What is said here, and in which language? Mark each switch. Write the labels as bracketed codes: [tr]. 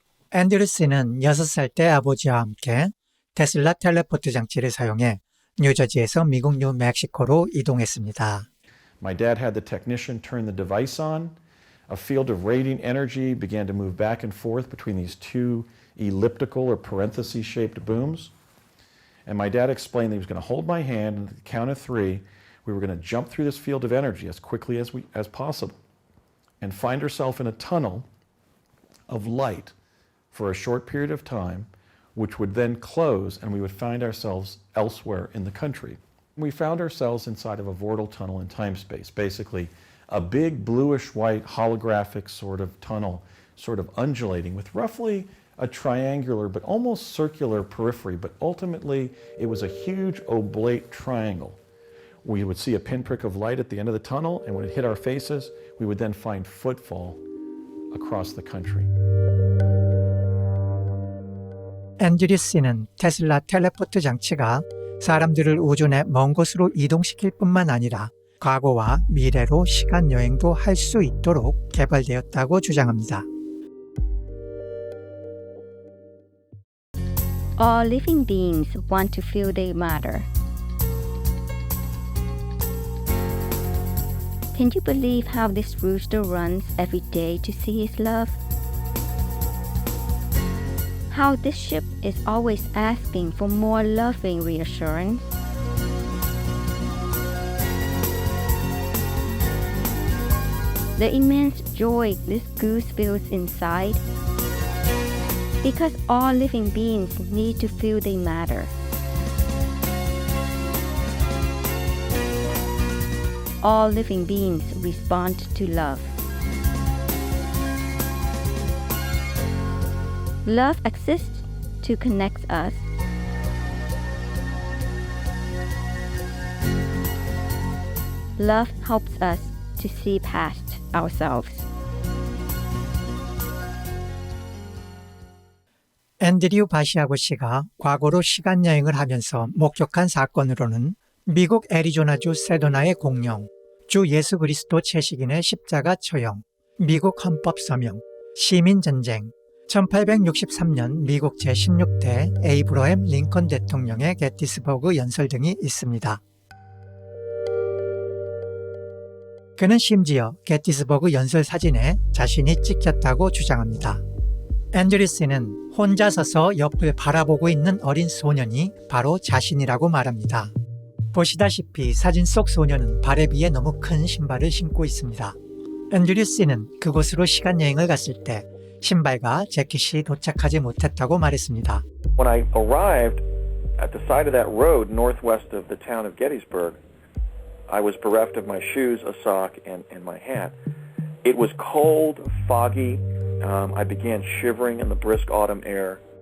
[ko] 앤드류스는 6살 때 아버지와 함께 테슬라 텔레포트 장치를 사용해 뉴저지에서 미국 뉴멕시코로 이동했습니다. [en] My dad had the technician turn the device on. A field of radiant energy began to move back and forth between these two elliptical or parenthesis-shaped booms. And my dad explained that he was going to hold my hand, and at the count of 3, we were going to jump through this field of energy as quickly as possible and find ourselves in a tunnel of light for a short period of time, which would then close and we would find ourselves elsewhere in the country. We found ourselves inside of a vortal tunnel in time-space, basically a big bluish-white holographic sort of tunnel, sort of undulating with roughly a triangular but almost circular periphery, but ultimately it was a huge oblate triangle. We would see a pinprick of light at the end of the tunnel, and when it hit our faces, we would then find footfall across the country. [ko] 앤드류스는 테슬라 텔레포트 장치가 사람들을 우주 내 먼 곳으로 이동시킬 뿐만 아니라 과거와 미래로 시간 여행도 할 수 있도록 개발되었다고 주장합니다. [en] All living beings want to feel they matter. Can you believe how this rooster runs every day to see his love? How this ship is always asking for more loving reassurance? The immense joy this goose feels inside? Because all living beings need to feel they matter. All living beings respond to love. Love exists to connect us. Love helps us to see past ourselves. [ko] 앤드류 바시아고 씨가 과거로 시간여행을 하면서 목격한 사건으로는 미국 애리조나주 세도나의 공영, 주 예수 그리스도 채식인의 십자가 처형, 미국 헌법 서명, 시민전쟁, 1863년 미국 제16대 에이브러햄 링컨 대통령의 게티스버그 연설 등이 있습니다. 그는 심지어 게티스버그 연설 사진에 자신이 찍혔다고 주장합니다. 앤드류스는 혼자 서서 옆을 바라보고 있는 어린 소년이 바로 자신이라고 말합니다. 보시다시피 사진 속 소년은 발에 비해 너무 큰 신발을 신고 있습니다. 앤드류스는 그곳으로 시간여행을 갔을 때 신발과 재킷이 도착하지 못했다고 말했습니다. [en] When I arrived at the side of that road northwest of the town of Gettysburg, I was bereft of my shoes, a sock, and my hat. It was cold, foggy. I began shivering in the brisk autumn air.